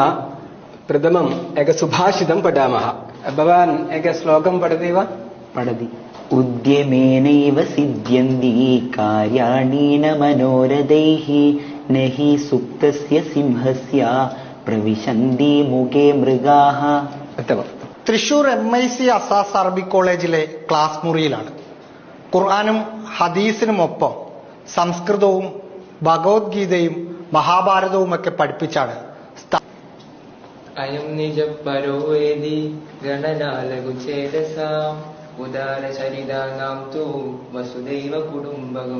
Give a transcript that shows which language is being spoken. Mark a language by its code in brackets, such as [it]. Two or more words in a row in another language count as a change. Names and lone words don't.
[sa] प्रथमम् एक सुभाषितं पठामः। भवान् एक श्लोकं पठति वा? पठति। उद्यमेनैव सिद्ध्यन्ति कार्याणि न मनोरथैः न हि सुप्तस्य सिंहस्य പ്രവിശന്തി മുഖേ മൃഗാഹ. [ml] തൃശൂർ MIC അസാസ് അറബിക് കോളേജിലെ ക്ലാസ് മുറിയിലാണ്. ഖുർആനും ഹദീസിനുമൊപ്പം സംസ്കൃതവും ഭഗവത്ഗീതയും മഹാഭാരതവുമൊക്കെ പഠിപ്പിച്ചാണ് [sa] അയം നിജപരോവേദി ഗണനാലകുചേതസാം ഉദാരചരിതാനാം തു വസുദൈവ കുടുംബകം.